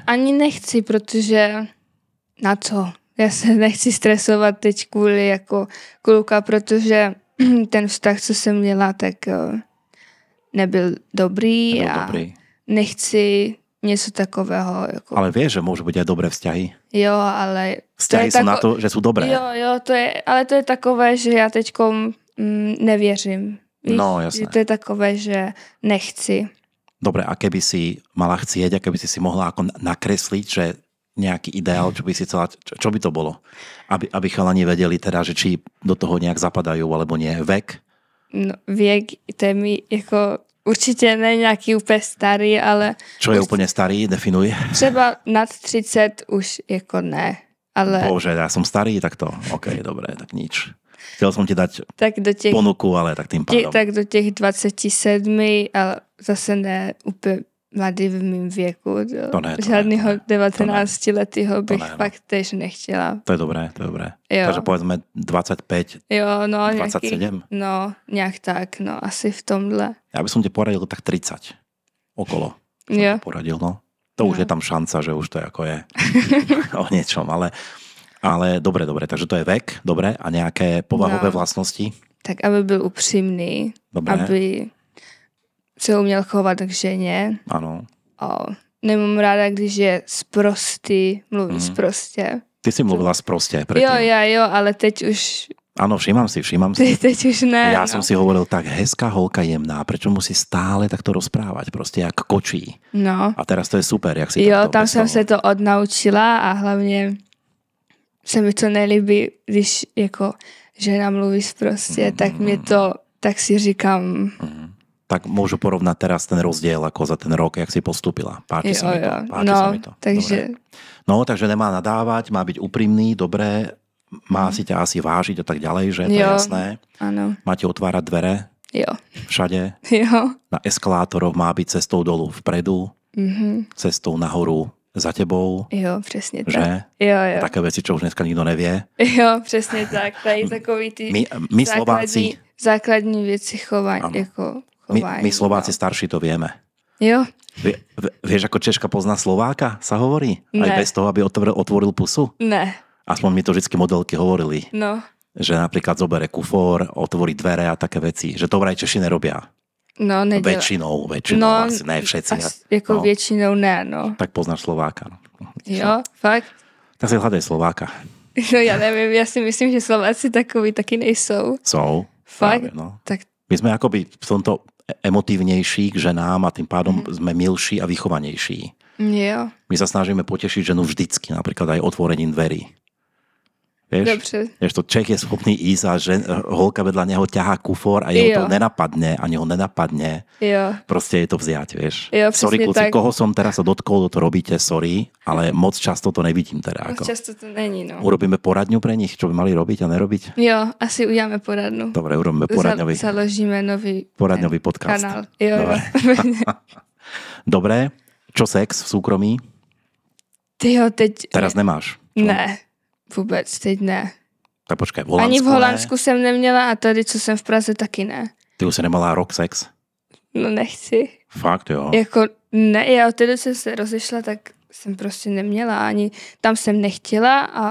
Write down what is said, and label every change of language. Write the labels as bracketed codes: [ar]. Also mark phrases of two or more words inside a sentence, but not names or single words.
[cs] Ani nechci, protože na co? Já se nechci stresovat teď kvůli jako kluka, protože ten vztah, co jsem měla, tak nebyl dobrý. Nechci něco takového. Jako... [sk] Ale vieš, že môžu byť aj dobré vzťahy? [cs] Jo, ale... [sk] Vzťahy sú na to, že sú dobré. [cs] Jo, ale to je takové, že já teďkom nevěřím. Víš? [sk] No, jasné. [cs] To je takové, že nechci. [sk] Dobre, a keby si mala chcieť, a keby si mohla ako nakresliť, že nejaký ideál, čo by si chcela, čo by to bolo? Aby chalani vedeli teda, že či do toho nejak zapadajú, alebo nie. Vek? No, [cs] věk, to je mi jako... Určitě ne nějaký úplně starý, ale... [sk] Čo je [cs] úplně starý? [sk] Definuj. [cs] Třeba nad 30 už jako ne, ale... [sk] Bože, ja som starý, tak to... OK, dobré, tak nič. Chcel som ti dať do ponuku, ale tak tým pádom. [cs] Tak do těch 27, ale zase ne úplně mladý v mým věku. Žádného 19-letého bych fakt tež nechtěla. [sk] To je dobré. [cs] Jo. [sk] Takže povedzme 25, [cs] jo, no, 27. No, nějak tak, no, asi v tomhle. [sk] Ja by som ti poradil tak 30 okolo. [cs] Jo. [sk] Poradil, no. To už je tam šanca, že už to ako je o niečom, ale Ale dobre, takže to je vek, dobre, a nejaké povahové vlastnosti? [cs] Tak aby byl upřímný, [sk] Dobre. [cs] aby se uměl chovat k ženě. [sk] Áno. [cs] Nemám ráda, když je sprostý, mluví sprostě. [sk] Ty si mluvila sproste predtým. [cs] Jo, ale teď už... [sk] Áno, všímam si. [cs] Teď už ne. [sk] Ja som si hovoril, tak [cs] hezká holka [sk] jemná, prečo musí stále takto rozprávať, proste jak kočí. No. A teraz to je super, jak si [cs] Jo, [sk] takto tam veselo. [cs] jsem se to odnaučila a hlavně se mi to nelíbí, když jako žena mluví sprostě, tak si říkám... [sk] Tak môžu porovnať teraz ten rozdiel ako za ten rok, jak si postupila. Páči sa mi to. Takže... No, takže nemá nadávať, má byť úprimný, dobré, má si ťa asi vážiť a tak ďalej, že to je jasné. Áno. Má ti otvárať dvere [cs] Jo. [sk] všade. [cs] Jo. [sk] Na eskalátoroch má byť cestou dolu vpredu, cestou nahoru za tebou. [cs] Jo, přesně tak. [sk] Že? [cs] Jo. [sk] Také veci, čo už dneska nikto nevie. [cs] Jo, přesně tak. Tady takový ty [sk] my Slováci... [cs] základní věci chování. Jako chování. [sk] My Slováci starší to vieme. [cs] Jo. [sk] Vieš, ako Češka pozná Slováka, sa hovorí? [cs] Ne. [sk] Aj bez toho, aby otvoril pusu? [cs] Ne. [sk] Aspoň mi to vždycky modelky hovorili. No. Že napríklad zobere kufor, otvorí dvere a také veci. Že to vraj Češi nerobia. [cs] No, nedělá. [sk] Väčšinou, no, asi ne všetci. [cs] Jako většinou ne, no. [sk] Tak poznáš Slováka. No. [cs] Jo, fakt? [sk] Tak si hľadaj Slováka. [cs] No já nevím, já si myslím, že Slováci takový taky nejsou. Jsou. Fakt? [sk] Práve, no. Tak... My sme akoby v tomto emotívnejší k ženám a tým pádom sme milší a vychovanejší. [cs] Jo. [sk] My sa snažíme potešiť ženu vždycky, napríklad aj otvorením dverí. Vieš? [cs] Dobře. [sk] Vieš, to Čech je schopný ísť a holka vedľa neho ťahá kufor a jeho to nenapadne, ani ho nenapadne. [cs] Jo. [sk] Proste je to vziať, vieš. [cs] Jo, sorry, kluci, tak. [sk] koho som teraz sa dotkol, to robíte, sorry, ale moc často to nevidím teda. [cs] Moc často to není, no. [sk] Urobíme poradňu pre nich, čo by mali robiť a nerobiť? [cs] Jo, asi uděláme poradnu. [sk] Dobre, urobíme poradňový. Založíme nový poradňový podcast. [cs] Kanál. Jo. [sk] Dobre, čo sex v súkromí? [cs] Tyjo, teď... [sk] Teraz nemáš. Čo? [cs] Ne, vůbec, teď ne. [sk] Tak počkaj, v Holandsku [cs] ani v Holandsku jsem neměla a tady, co jsem v Praze, taky ne. [sk] Ty už si nemala rok sex? [cs] No nechci. Fakt, jo. Jako ne, já od té doby jsem se rozešla, tak jsem prostě neměla ani, tam jsem nechtěla a...